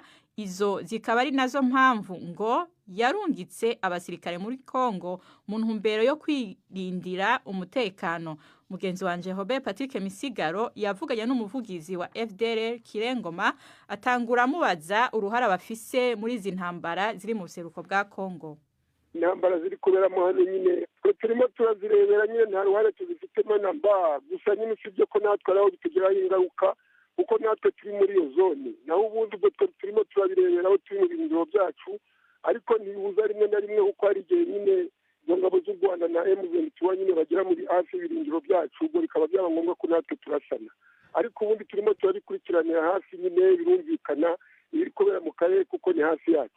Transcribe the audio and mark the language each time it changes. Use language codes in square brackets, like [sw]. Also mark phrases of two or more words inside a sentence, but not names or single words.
[rn] Izo zikaba ari nazo mpamvu ngo yarungitse abasirikare muri Kongo mu ntumbero yo kwirindira umutekano. Mugenzi wanje Robert Patrick Misigaro yavuganye n'umuvugizi wa FDLR Kirengoma atangura mubaza uruhara bafise muri izi ntambara ziri mu buseruko bwa Kongo. [rw] Intambara ziri kubera mu hano nyine turimo turazirebera nyine nta ruhare tuzifitemo namba, gusa nyine sibyo ko natwe araho bitugiraho ingaruka kuko natwe turi muri iyo zone, naho ubundi ubwo turimo turabirebera aho turi mu birindiro byacu, ariko ntibuza rimwe na rimwe kuko hari igihe nyine izo ngabo z'u Rwanda na M23 nyine bagera muri hafi y'ibirindiro byacu, ubwo bikaba byaba ngombwa ko natwe turasana, ariko ubundi turimo turabikurikiranira hafi nyine birumvikana ibiri kubera mu karere kuko ni hafi yacu.